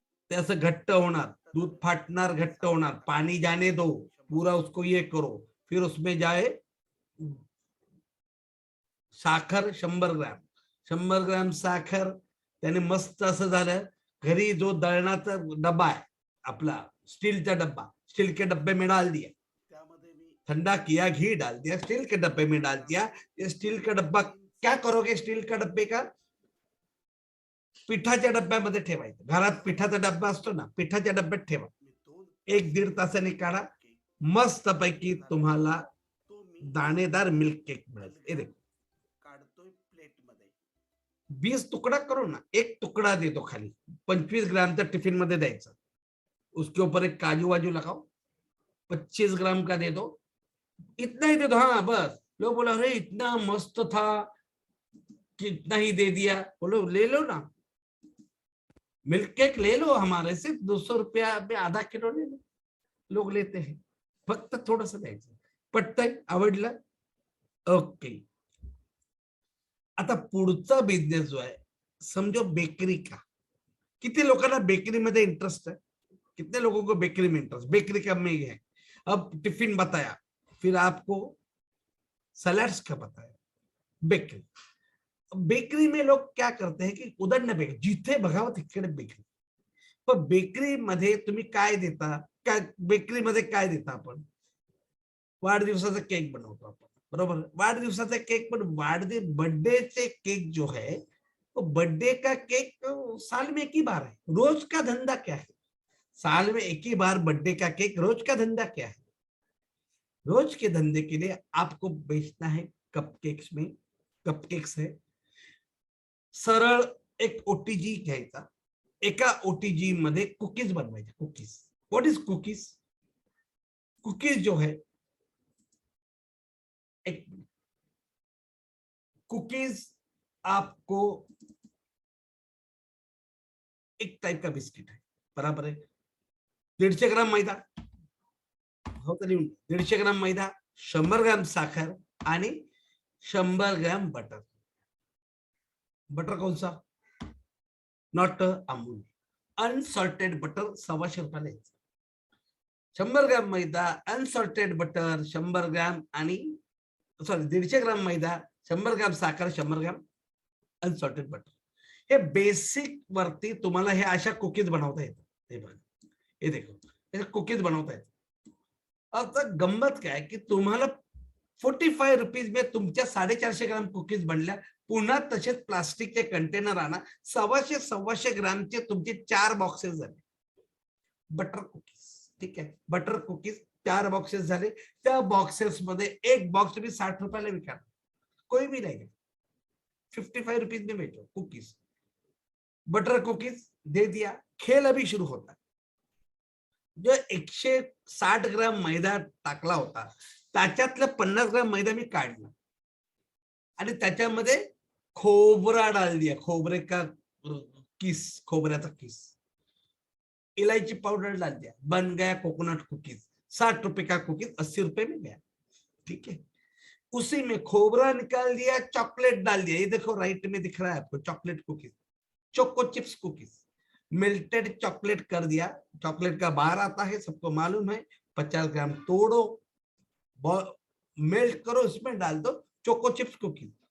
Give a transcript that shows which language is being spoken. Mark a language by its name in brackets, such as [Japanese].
[Marathi] ते असं घट्ट होणार, दूध फाटणार, घट्ट होणार, [Hindi] पानी जाने दो, पूरा उसको ये करो. फिर उसमें जाए साखर 100 ग्राम साखर. [Marathi] त्याने मस्त असं झालं. घरी जो दळणाचा डब्बा आहे आपला, स्टीलचा डब्बा, [Hindi] स्टील के डब्बे में डाल दिया, ठंडा किया, घी डाल दिया, स्टील के डब्बे में डाल दिया. ये स्टील का डब्बा क्या करोगे, स्टील का डब्बे का [Marathi] पिठाच्या डब्यामध्ये ठेवायचं. घरात पिठाचा डब्बा असतो ना, पिठाच्या डब्यात ठेवा. 1-1.5 तासाने काढा, मस्त पैकी तुम्हाला दाणेदार मिल्क केक मिळेल. हे देखो, काढतोय प्लेट मध्ये, [Hindi] 20 तुकडा करो ना, [Marathi] एक तुकडा देतो खाली, 25 ग्रामचा टिफिन मध्ये द्यायचा. [Hindi] उसके ऊपर एक काजू वाजू लगाओ, 25 ग्राम का दे दो, इतना ही दे दो. हाँ बस. लोग बोला अरे इतना मस्त था, कितना ही दे दिया. बोलो ले लो ना, मिल्क केक ले लो हमारे से, 200 रुपया में आधा किलो ले लो. लोग लेते हैं, [Marathi] फक्त थोडस द्यायचं. पटतंय, आवडलं, ओके. आता पुढचा बिझनेस जो आहे, [Hindi] समझो बेकरी का. [Marathi] किती लोकांना बेकरी मध्ये इंटरेस्ट है, [Hindi] कितने लोगों को बेकरी में इंटरेस्ट, बेकरी का में है. अब टिफिन बताया, फिर आपको सलाड्स का बताया. बेकरी, बेकरी में लोग क्या करते हैं की [Marathi] उदंड बेकरी, जिथे बघावं तिकडे बेकरी. पण बेकरी मध्ये तुम्ही काय देता, काय बेकरी मध्ये काय देता आपण, वाढदिवसाचा केक बनवतो आपण, बरोबर. वाढदिवसाचा केक, पण बर्थडे केक [Hindi] जो है, तो बर्थडे का केक साल में एक ही बार है. रोज का धंधा क्या है, साल में एक ही बार बर्थडे का केक. रोज का धंधा क्या है, रोज के धंधे के लिए आपको बेचना है कपकेक्स में. [Marathi] कपकेक्स है, सरळ एक ओटीजी घ्यायचा, एका ओटीजी मध्ये कुकीज बनवायचे. [English] Cookies, what is cookies. [Hindi] Cookies जो है, एक कुकीज आपको एक टाइप का बिस्किट है, बराबर है. [Marathi] 150 ग्राम मैदा, हो तरी 150 ग्राम मैदा, 100 ग्राम साखर आणि 100 ग्राम बटर. [Hindi] बटर कौन सा, नॉट अमूल, अनसॉल्टेड बटर. [Marathi] 125 रुपयाला यायचं. 100 ग्राम मैदा, अनसॉल्टेड बटर 100 ग्राम, आणि सॉरी 150 ग्राम मैदा, 100 ग्राम साखर, 100 ग्राम अनसॉल्टेड बटर. हे बेसिक वरती तुम्हाला हे अशा कुकीज बनवता येतात. हे बघा, हे देखो, हे कुकीज बनवता येतात. आता गंमत काय की तुम्हाला 45 रुपीज में तुमच्या 450 ग्राम कुकीज बनल्या. पुन्हा तसेच प्लास्टिकचे कंटेनर आणा, 125 ग्रामचे तुमचे 4 बॉक्सेस झाले बटर कुकीज. ठीक आहे, बटर कुकीज 4 बॉक्सेस झाले. त्या बॉक्सेस मध्ये एक बॉक्स तुम्ही 60 रुपयाला विका, [Hindi] कोई भी नहीं, 55 रुपीज में बेचो कुकीज. बटर कुकीज दे दिया. खेल अभी शुरू होता. जो 160 ग्राम मैदा टाकला होता, त्याच्यातलं 50 ग्राम मैदा मी काढला आणि त्याच्यामध्ये खोबरा डाल दिया, खोबरे का किस, खोबऱ्याचा किस, इलायची पाउडर डाल दिया, बन गया कोकोनट कुकीज. 60 रुपए का कुकीज 80 रुपए में गया. ठीक है, उसी में खोबरा निकाल दिया, चॉकलेट डाल दिया. ये देखो राइट में दिख रहा है आपको, chocolate cookies, choco chips cookies, melted chocolate कर दिया. चॉकलेट का बार आता है, सबको मालूम है. 50 ग्राम तोड़ो, मेल्ट करो, इसमें डाल दो चोको चिप्स कुकीज.